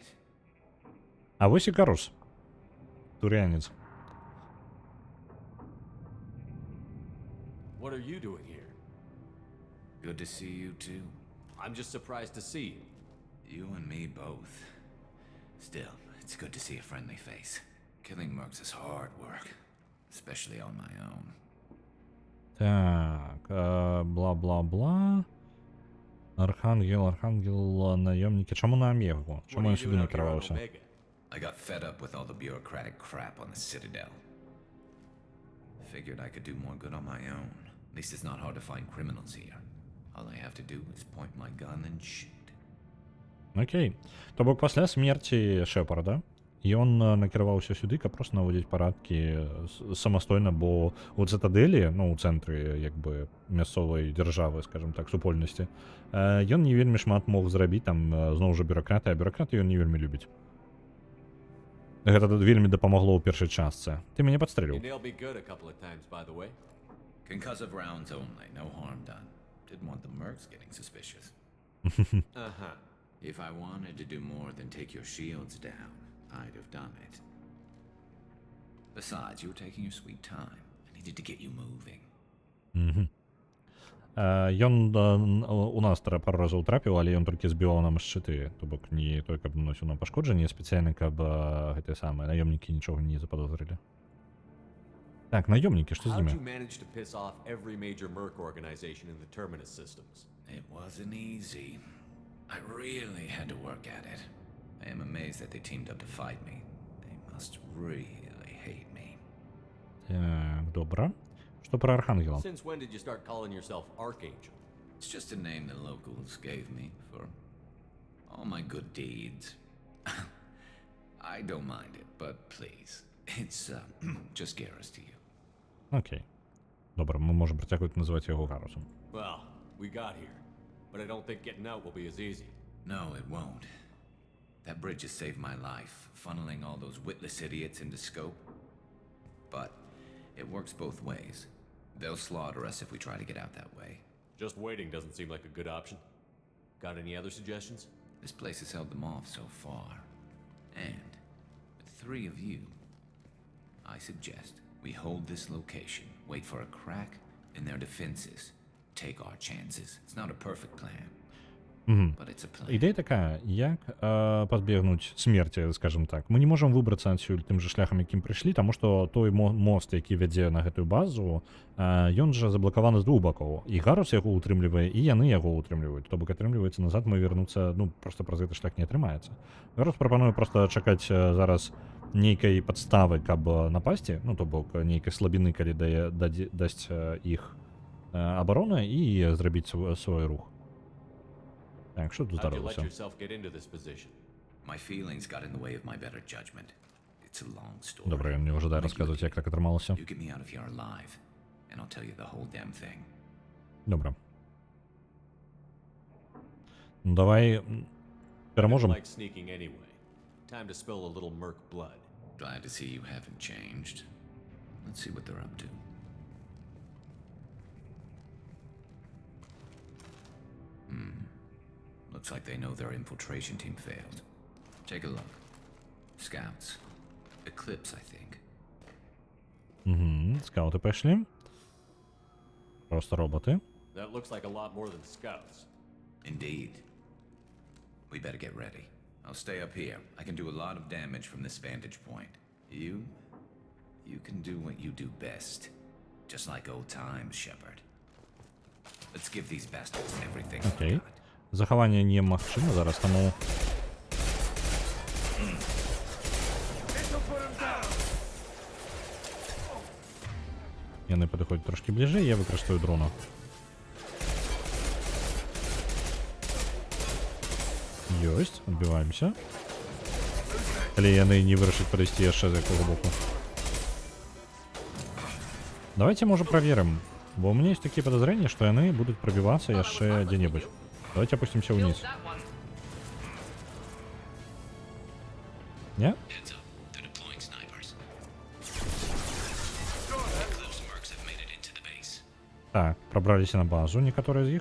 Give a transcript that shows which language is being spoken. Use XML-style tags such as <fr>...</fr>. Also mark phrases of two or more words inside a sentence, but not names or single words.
<be>А вось і Гарус. Турянец.</be> <en>What are you doing here? Good to see you too. I'm just surprised to see you. You and me both. Still, it's good to see a friendly face. Killing mercs is hard work, especially on my own.</en> <be>Так, бла-бла-бла.</be> <uk>Архангел, наемники. Чому на Омегу? Чому він сюди накривався?</uk> <en>I got fed up with all the bureaucratic crap on the Citadel. Figured I could do more good on my own. At least it's not hard to find criminals here. All I have to do is point my gun and shoot.</en> <be>Окей. То бок пасля смерці Шепарда ён накіраваўся сюды, каб проста наводзіць парадкі самастойна, бо у Цытадэлі, ну, у цэнтры, як бы, мясцовай дзяржавы, скажем так, супольнасці, ён не вельмі шмат мог зрабіць, там, зноў жа бюракраты, а бюракраты ён не вельмі любіць. Гэта вельмі дапамагло ў першай частцы. Ты мяне падстрэліў.</be> <en>Concussive rounds only, no harm done. Didn't want the mercs getting suspicious. If I wanted to do more than take your shields down, I'd have done it. Besides, you were taking your sweet time. I needed to get you moving.</en> <be>Ён у нас пару разоў трапіў, але ён толькі збіваў нам шчыты, то бок не той, каб наносіў нам пашкоджанне, спецыяльна, каб гэтыя самыя наёмнікі нічога не заподозрылі. Так, наёмнікі, што з імі?</be> <en>It wasn't easy. I really had to work at it. I am amazed that they teamed up to fight me. They must really hate me.</en> <be>Так, добра. Што пра Архангела?</be> <en>Since when did you start calling yourself Archangel? It's just a name the locals gave me for all my good deeds. I don't mind it, but please, it's just Garrus to you.</en> <be>Окей. Добра, мы можем працягваць называць яго Гарусом.</be> <en>Well, we got here, but I don't think getting out will be as easy. No, it won't. That bridge has saved my life, funneling all those witless idiots into scope. But it works both ways. They'll slaughter us if we try to get out that way. Just waiting doesn't seem like a good option. Got any other suggestions? This place has held them off so far. And with 3 of you, I suggest we hold this location, wait for a crack in their defenses, take our chances. It's not a perfect plan. But it's a plan.</en> <be>Ідэя такая, як пазбегнуць смерці, скажем так. Мы не можам выбрацца адсюль тым же шляхам, якім прыйшлі, таму што той мост, які вядзе на гэтую базу, ён жа заблакаваны з 2 бакоў. І Гарус яго утрымлівае, і яны яго утрымліваюць. То бок атрымліваецца назад, мы вернуцца, ну, проста праз гэты шлях не атрымаецца. Гарус прапануе проста чакаць зараз нейкай падставы, каб напасці, ну, то бок нейкай слабіны, калі дасць іх абарона і зрабіць свой рух.</be> <uk>Так, що тут здарилося? Добре,</uk> <ru>я не ожидаю</ru> <uk>розказувати, як так отрималося. Добре. Ну, давай переможемо.</uk> <en>Time to spill a little merc blood. Glad to see you haven't changed. Let's see what they're up to. Looks like they know their infiltration team failed. Take a look. Scouts. Eclipse, I think.</en> <ru>Скауты пошли. Просто роботы.</ru> <en>That looks like a lot more than scouts. Indeed. We better get ready. I'll stay up here. I can do a lot of damage from this vantage point. You can do what you do best. Just like old times, Shepard. Let's give these bastards everything we've</en> <be>Окей.</be> <en>got.</en> <be>Заховання немагчыма зараз, тому...</be> <uk>Яны підходять трошки ближе, я використаю дрона.</uk> <ru>Ёсть, отбиваемся.</ru> <be>Але яны не вырашаць падысці яшчэ з якого боку.</be> <ru>Давайте, может, проверим. Бо у меня есть такие подозрения, что яны будут пробиваться яшчэ где-нибудь. Давайте опустимся вниз. Не? Так, пробрались на базу, некоторые из них.</ru>